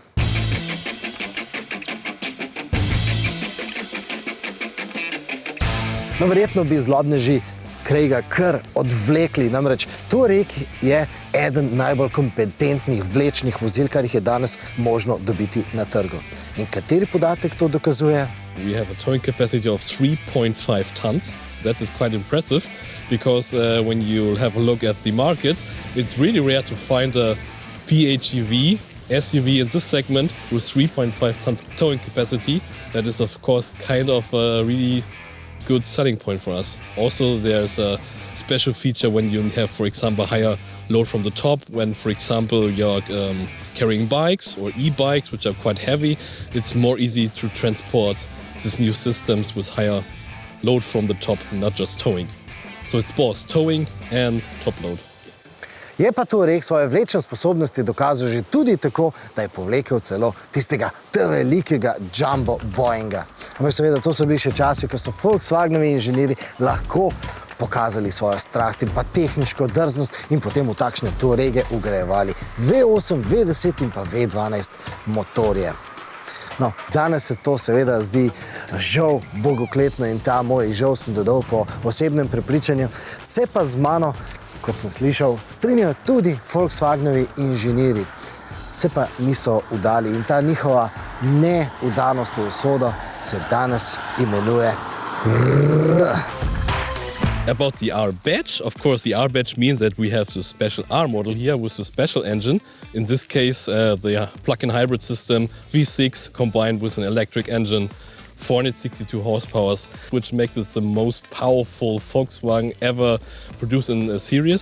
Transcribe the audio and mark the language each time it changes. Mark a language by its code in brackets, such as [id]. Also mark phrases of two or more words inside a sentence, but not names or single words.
[sl] No, verjetno bi zlobneži Craiga kar odvlekli, namreč Touareg je eden najbolj kompetentnih vlečnih vozil, kar jih je danes možno dobiti na trgu. In kateri podatek to dokazuje? [en] We have a towing capacity of 3.5 tons. That is quite impressive because when you have a look at the market, it's really rare to find a PHEV SUV in this segment with 3.5 tons towing capacity. That is, of course, kind of a really good selling point for us. Also, there's a special feature when you have, for example, higher load from the top. When, for example, you're carrying bikes or e-bikes, which are quite heavy, it's more easy to transport these new systems with higher load from the top, not just towing. So it's both towing and top load. [sl] Je pa Touareg svoje vlečne sposobnosti dokazal že tudi tako, da je povlekel celo tistega velikega jumbo Boeinga. Ampak seveda, to so bili še časi, ko so Volkswagenovi inženirji lahko pokazali svojo strast in pa tehniško drznost in potem v takšne Touarege ugrajevali V8, V10 in pa V12 motorje. No, danes se to seveda zdi žal bogokletno in ta moj žal sem dodal po osebnem prepričanju, se pa z mano, kot sem slišal, strinjajo tudi Volkswagenovi inženirji. Se pa niso vdali in ta njihova neudanost v usodo se danes imenuje [en] About the R badge, of course, the R badge means that we have the special R model here with the special engine. In this case, the plug-in hybrid system V6 combined with an electric engine, 462 horsepower, which makes it the most powerful Volkswagen ever produced in a series.